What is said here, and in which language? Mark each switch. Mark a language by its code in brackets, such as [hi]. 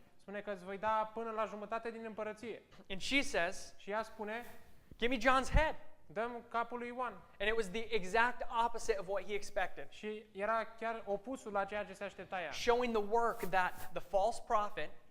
[ro] Spune că îți voi da până la jumătate din împărăție. [en] And she says, [ro] Și ea spune, [en] give me John's head. [ro] dăm capul lui Ioan. [en] And it was the exact opposite of what he expected. [ro] Și era chiar opusul la ceea ce se aștepta ea. [en] Showing the work that the false prophet,